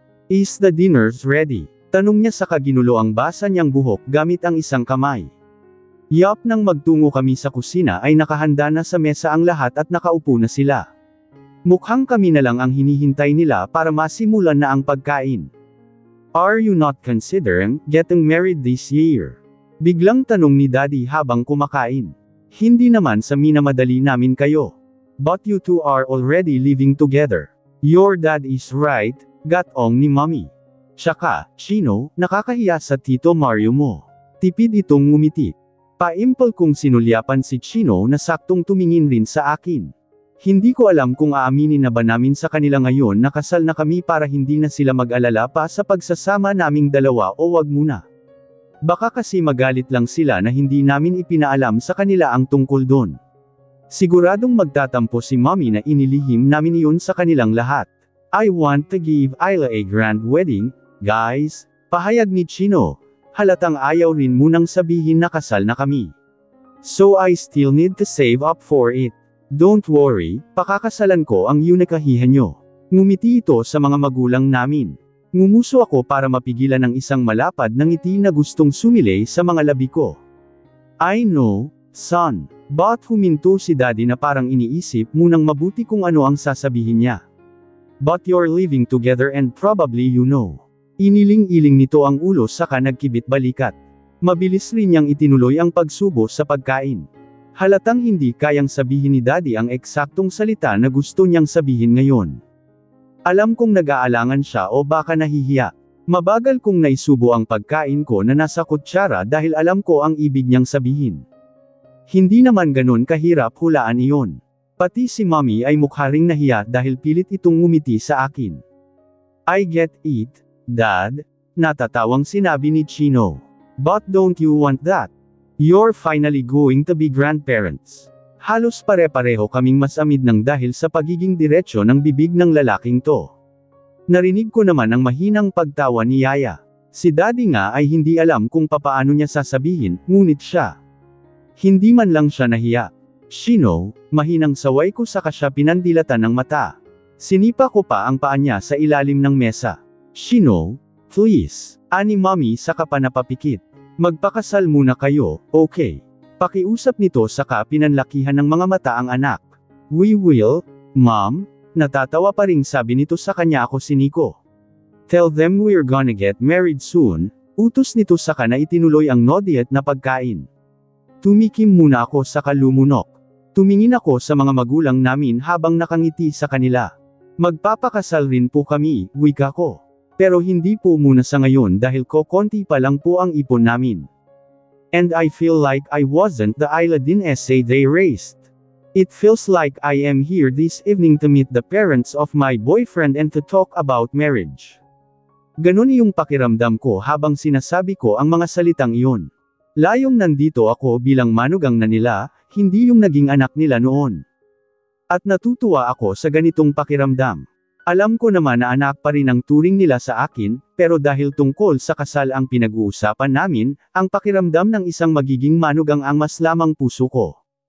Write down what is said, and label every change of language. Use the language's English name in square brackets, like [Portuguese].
[English] Is the dinner ready? [Filipino] Tanong niya saka ginulo ang basa niyang buhok gamit ang isang kamay. Yup, nang magtungo kami sa kusina ay nakahanda na sa mesa ang lahat at nakaupo na sila. Mukhang kami na lang ang hinihintay nila para masimulan na ang pagkain. [English] Are you not considering getting married this year? [Filipino] Biglang tanong ni Daddy habang kumakain. Hindi naman sa minamadali namin kayo. [English] But you two are already living together. Your dad is right, [Filipino] gatong ni Mommy. Tsaka, Chino, nakakahiya sa Tito Mario mo. Tipid itong ngumiti. Paimpol kong sinulyapan si Chino na saktong tumingin rin sa akin. Hindi ko alam kung aaminin na ba namin sa kanila ngayon na kasal na kami para hindi na sila mag-alala pa sa pagsasama naming dalawa o wag muna. Baka kasi magalit lang sila na hindi namin ipinaalam sa kanila ang tungkol doon. Siguradong magtatampo si Mommy na inilihim namin iyon sa kanilang lahat. [English] I want to give Ayla a grand wedding, guys, [Filipino] pahayag ni Chino. Halatang ayaw rin munang sabihin na kasal na kami. [English] So I still need to save up for it. Don't worry, [Filipino] pakakasalan ko ang yunakahihan nyo. Ngumiti ito sa mga magulang namin. Ngumuso ako para mapigilan ang isang malapad na ngiti na gustong sumilay sa mga labi ko. [English] I know, son. [Filipino] But huminto si Daddy na parang iniisip munang mabuti kung ano ang sasabihin niya. [English] But you're living together and probably you know. [Filipino] Iniling-iling nito ang ulo saka nagkibit balikat. Mabilis rin niyang itinuloy ang pagsubo sa pagkain. Halatang hindi kayang sabihin ni Daddy ang eksaktong salita na gusto niyang sabihin ngayon. Alam kong nag-aalangan siya o baka nahihiya. Mabagal kong naisubo ang pagkain ko na nasa kutsara dahil alam ko ang ibig niyang sabihin. Hindi naman ganun kahirap hulaan iyon. Pati si Mommy ay mukha ring nahiya dahil pilit itong ngumiti sa akin. [English] I get it, Dad, [Filipino] natatawang sinabi ni [English] Chino. But don't you want that? You're finally going to be grandparents. [Filipino] Halos pare-pareho kaming masamid ng dahil sa pagiging diretsyo ng bibig ng lalaking to. Narinig ko naman ang mahinang pagtawa ni Yaya. Si Daddy nga ay hindi alam kung papaano niya sasabihin, ngunit siya. Hindi man lang siya nahiya. Chino, mahinang saway ko saka siya pinandilatan ng mata. Sinipa ko pa ang paa niya sa ilalim ng mesa. Chino, please, ani Mommy saka pa napapikit. Magpakasal muna kayo, okay? Pakiusap nito saka pinanlakihan ng mga mata ang anak. [English] We will, Mom, [Filipino] natatawa pa ring sabi nito sa kanya ako siniko. [English] Tell them we're gonna get married soon, [Filipino] utos nito saka na itinuloy ang nodiet na pagkain. Tumikim muna ako saka lumunok. Tumingin ako sa mga magulang namin habang nakangiti sa kanila. Magpapakasal rin po kami, wika ko. Pero hindi po muna sa ngayon dahil konti pa lang po ang ipon namin. [English] And I feel like I wasn't the Ayla essay they raised. It feels like I am here this evening to meet the parents of my boyfriend and to talk about marriage. [Filipino] Ganon yung pakiramdam ko habang sinasabi ko ang mga salitang iyon. Layong nandito ako bilang manugang na nila, hindi yung naging anak nila noon. At natutuwa ako sa ganitong pakiramdam. Alam ko naman na anak pa rin ang turing nila sa akin, pero dahil tungkol sa kasal ang pinag-uusapan namin, ang pakiramdam ng isang magiging manugang ang mas lamang puso ko.